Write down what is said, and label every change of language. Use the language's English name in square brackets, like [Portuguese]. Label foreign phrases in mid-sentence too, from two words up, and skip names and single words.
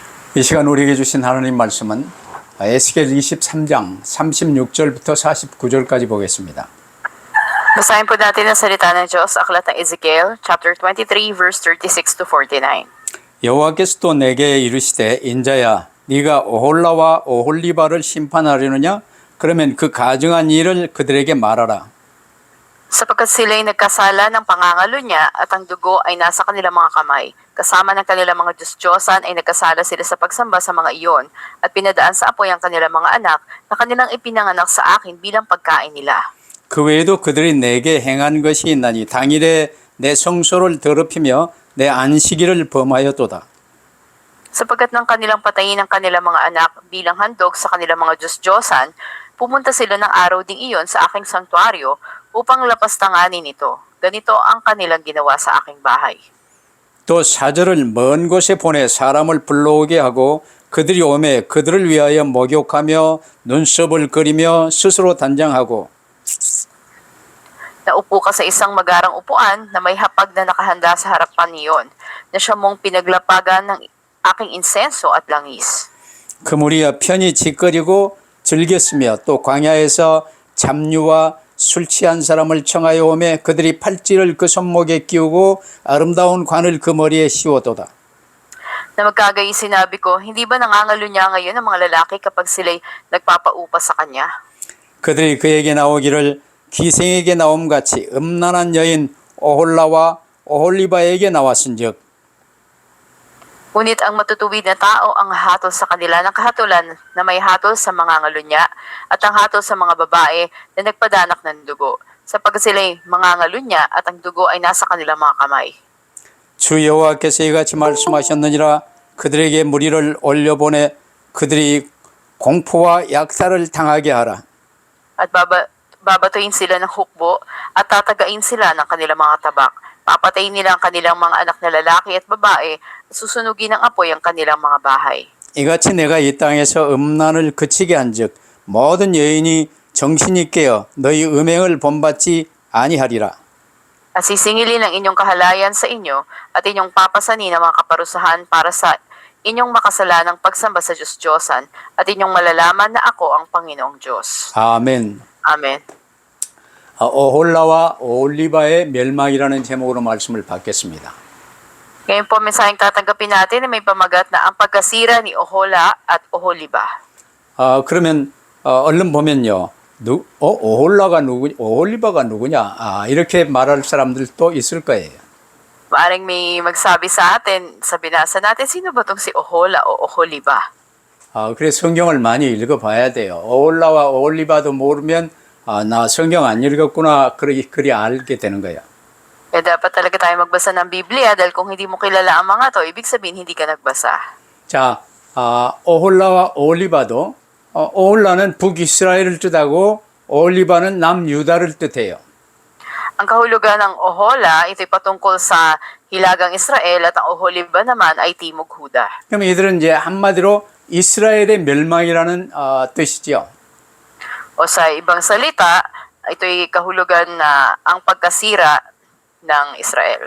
[Korean] 이 시간 우리에게 주신 하나님 말씀은 에스겔 23장 36절부터 49절까지 보겠습니다. [Filipino] Basahin po natin ang salita ng Diyos, Aklat ng Ezekiel, [English] chapter 23, verse 36 to 49. [Korean] 여호와께서 또 내게 이르시되 인자야 네가 오홀라와 오홀리바를 심판하려느냐? 그러면 그 가증한 일을 그들에게 말하라. [Filipino] Sapagkat sila'y nagkasala ng pangangalo niya at ang dugo ay nasa kanilang mga kamay. Kasama ng kanilang mga Diyos-Diyosan ay nagkasala sila sa pagsamba sa mga iyon at pinadaan sa apoy ang kanilang mga anak na kanilang ipinanganak sa akin bilang pagkain nila. [Korean] 그 외에도 그들이 내게 행한 것이 있나니 당일에 내 성소를 더럽히며 내 안식일을 범하였도다. [Filipino] Sapagkat ng kanilang patayin ang kanilang mga anak bilang handog sa kanilang mga Diyos-Diyosan, pumunta sila ng araw ding iyon sa aking sanktuaryo upang lapastanganin ito. Ganito ang kanilang ginawa sa aking bahay. [Korean] 또 사절을 먼 곳에 보내 사람을 불러오게 하고 그들이 오매 그들을 위하여 목욕하며 눈썹을 그리며 스스로 단장하고 [Filipino] Naupo ka sa isang magarang upuan na may hapag na nakahanda sa harapan niyon, na siya mong pinaglapagan ng aking insenso at langis. [Korean] 그물이여 편히 짓거리고 즐겼으며 또 광야에서 잡류와 술 취한 사람을 청하여 오매 그들이 팔찌를 그 손목에 끼우고 아름다운 관을 그 머리에 씌워도다. [Filipino] Na magkagayi sinabi ko, hindi ba nangangalo niya ngayon ang mga lalaki kapag sila'y nagpapaupa sa kanya? [Korean] 그들이 그에게 나오기를 기생에게 나옴같이 음란한 여인 오홀라와 오홀리바에게 나왔은즉 [Filipino] Ngunit ang matutuwid na tao ang hatol sa kanila ng kahatulan na may hatol sa mga ngalunya at ang hatol sa mga babae na nagpadanak ng dugo, sapagkat sila'y mga ngalunya at ang dugo ay nasa kanilang mga kamay. [Korean] 주 여호와께서 이같이 말씀하셨느니라 그들에게 무리를 올려보내 그들이 공포와 약탈을 당하게 하라. [Filipino] At babatuin sila ng hukbo at tatagain sila ng kanilang mga tabak. Papatayin nila ang kanilang mga anak na lalaki at babae at susunugin ng apoy ang kanilang mga bahay. [Korean] 이같이 내가 이 땅에서 음란을 그치게 한즉 모든 여인이 정신이 깨어 너희 음행을 본받지 아니하리라. [Filipino] At sisingilin ang inyong kahalayan sa inyo at inyong papasanin ang mga kaparusahan para sa inyong makasalanang pagsamba sa Diyos-Diyosan at inyong malalaman na ako ang Panginoong Diyos. [Korean] 아멘. [Filipino] Amen. [Korean] 오홀라와 오홀리바의 멸망이라는 제목으로 말씀을 받겠습니다. [Filipino] Ngayon po, mensaheng tatanggapin natin na may pamagat na ang pagkasira ni Ohola at Oholiba. [Korean] 그러면 얼른 보면요. 오홀라가 누구, 오홀리바가 누구냐? 이렇게 말할 사람들도 있을 거예요. [Filipino] Maaring may magsabi sa atin, sa binasa natin, sino ba itong si Ohola o Oholiba? [Korean] 그래서 성경을 많이 읽어봐야 돼요. 오홀라와 오홀리바도 모르면 나 성경 안 읽었구나 그리 알게 되는 거야. [Filipino] Kaya dapat talaga tayo magbasa ng Biblia dahil kung hindi mo kilala ang mga to, ibig sabihin hindi ka nagbasa. [Korean] 자, 오홀라와 오홀리바도 오홀라는 북이스라엘을 뜻하고 오홀리바는 남유다를 뜻해요. [Filipino] Ang kahulugan ng Ohola, ito'y patungkol sa Hilagang Israel at ang Oholiba naman ay Timog Huda. [Korean] 그럼 이들은 이제 한마디로 이스라엘의 멸망이라는 뜻이죠. [Filipino] O sa ibang salita, ito'y kahulugan na ang pagkasira ng Israel.